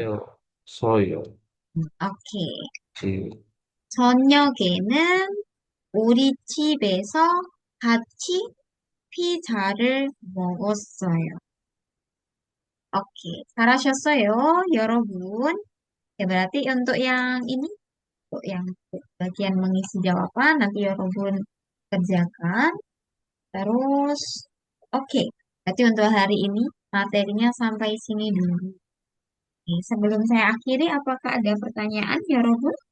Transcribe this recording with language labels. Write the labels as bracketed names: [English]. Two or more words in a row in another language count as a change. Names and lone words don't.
[Korean] 세요, 서요, 오케이. 지, 저녁에는 우리 집에서 같이 피자를 먹었어요. [Indonesian] Oke, [Korean] 잘하셨어요, 여러분. [Indonesian] Ya, berarti untuk yang ini, untuk yang bagian mengisi jawaban, nanti Yorobun kerjakan. Terus, oke. Berarti untuk hari ini, materinya sampai sini dulu. Oke, sebelum saya akhiri, apakah ada pertanyaan, Yorobun?